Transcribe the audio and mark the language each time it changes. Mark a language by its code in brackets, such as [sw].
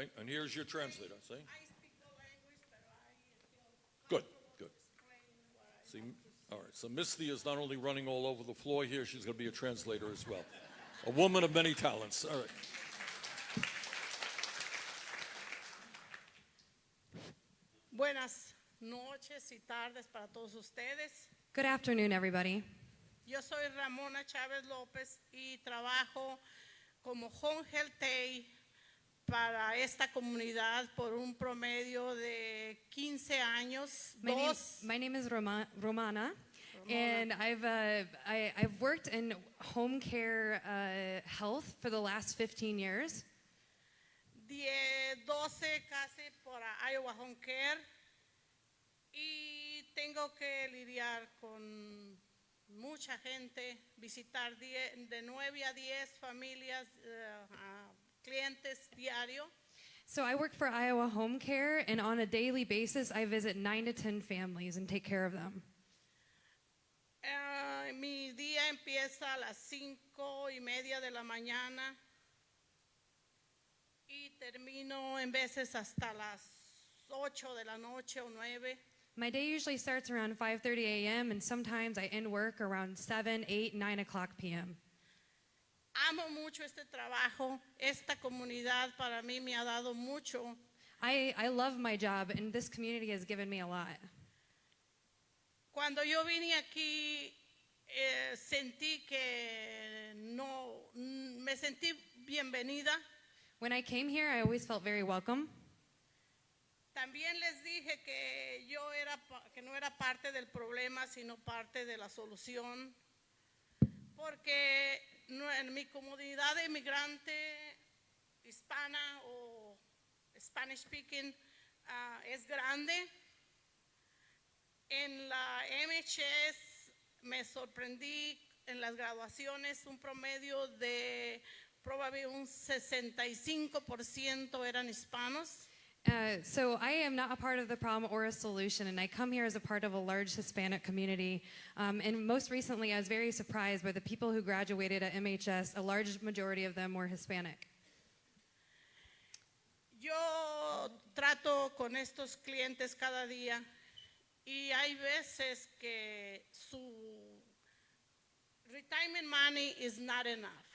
[en] Okay, and here's your translator, see? I speak the language, but I feel Good, comfortable good. explaining what I See, want to say. all right, so Misty is not only running all over the floor here, she's going to be a translator as well. A woman of many talents, all right. [es] Buenas noches y tardes para todos ustedes. [en] Good afternoon, everybody. [es] Yo soy Ramona Chávez López y trabajo como Home Health Aide para esta comunidad por un promedio de 15 años. [en] My name is Romana, and I've worked in home care health for the last 15 years. [es] 12 casi para Iowa Home Care y tengo que lidiar con mucha gente, visitar de 9 a 10 familias, clientes diario. [en] So I work for Iowa Home Care, and on a daily basis, I visit 9 to 10 families and take care of them. [es] Mi día empieza a las 5:30 de la mañana y termino en veces hasta las 8 de la noche o 9. [en] My day usually starts around 5:30 a.m., and sometimes I end work around 7, 8, 9 o'clock p.m. [es] Amo mucho este trabajo. Esta comunidad para mí me ha dado mucho. [en] I love my job, and this community has given me a lot. [es] Cuando yo vine aquí, sentí que no, me sentí bienvenida. [en] When I came here, I always felt very welcome. [es] También les dije que que no era parte del problema, sino parte de la solución, porque en mi comunidad de inmigrante hispana o Spanish speaking es grande. En la MHS me sorprendí en las graduaciones, un promedio de probablemente un 65% eran hispanos. [en] So I am not a part of the problem or a solution, and I come here as a part of a large Hispanic community. And most recently, I was very surprised by the people who graduated at MHS. A large majority of them were Hispanic. [es] Yo trato con estos clientes cada día y hay veces que su [en] retirement money is not enough.